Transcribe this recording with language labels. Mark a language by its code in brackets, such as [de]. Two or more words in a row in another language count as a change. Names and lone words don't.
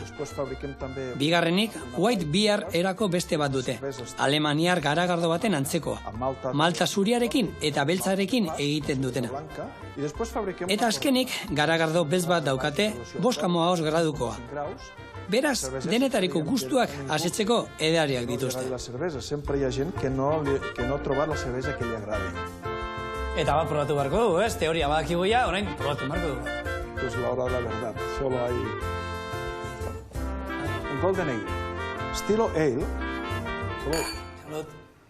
[eu] Bigarrenik, [en] white beer [eu] erako beste bat dute, alemaniar garagardo baten antzekoa. Malta zuriarekin eta beltzarekin egiten dutena. Eta azkenik, garagardo bez bat daukate, 5,5 gradukoa. Beraz, denetariko gustuak asetzeko edariak dituzte. [ca] Sempre hi ha gent que no ha trobat la cervesa que li agradi. [eu] Eta bat probatu beharko dugu, ez? Teoria badakigu ja, orain probatu beharko dugu. [es] Es la hora de la verdad. Solo hay un Golden Ale. Estilo Ale. Salud. Salud.